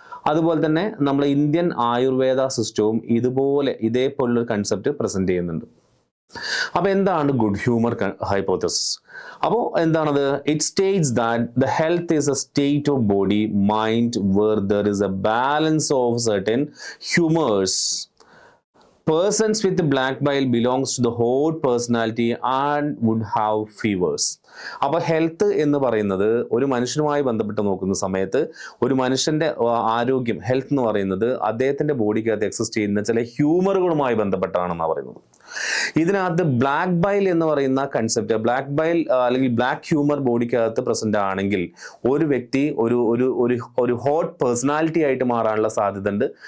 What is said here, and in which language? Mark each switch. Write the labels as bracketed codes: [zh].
[ml] അതുപോലെ തന്നെ നമ്മുടെ ഇന്ത്യൻ ആയുർവേദ സിസ്റ്റവും ഇതേപോലുള്ളൊരു കൺസെപ്റ്റ് പ്രസന്റ് ചെയ്യുന്നുണ്ട്. അപ്പോൾ എന്താണ് ഗുഡ് ഹ്യൂമർ ഹൈപ്പോത്തസിസ്? അപ്പോൾ എന്താണത്? [en] It states that the health is a state of body mind where there is a balance of certain humours. Persons with black bile belongs to the hot personality and would have fevers. [ml] അപ്പോൾ health എന്ന് പറയുന്നത് ഒരു മനുഷ്യനുമായി ബന്ധപ്പെട്ട് നോക്കുന്ന സമയത്ത് ഒരു മനുഷ്യന്റെ ആരോഗ്യം, ഹെൽത്ത് എന്ന് പറയുന്നത് അദ്ദേഹത്തിന്റെ ബോഡിക്കകത്ത് എക്സിസ്റ്റ് ചെയ്യുന്ന ചില ഹ്യൂമറുകളുമായി ബന്ധപ്പെട്ടാണെന്നാണ് പറയുന്നത്. ഇതിനകത്ത് ബ്ലാക്ക് ബൈൽ എന്ന് പറയുന്ന കൺസെപ്റ്റ്, ബ്ലാക്ക് ബൈൽ അല്ലെങ്കിൽ ബ്ലാക്ക് ഹ്യൂമർ ബോഡിക്കകത്ത് പ്രസന്റ് ആണെങ്കിൽ ഒരു വ്യക്തി ഒരു ഹോട്ട് പേഴ്സണാലിറ്റി ആയിട്ട് മാറാനുള്ള സാധ്യത ഉണ്ട്.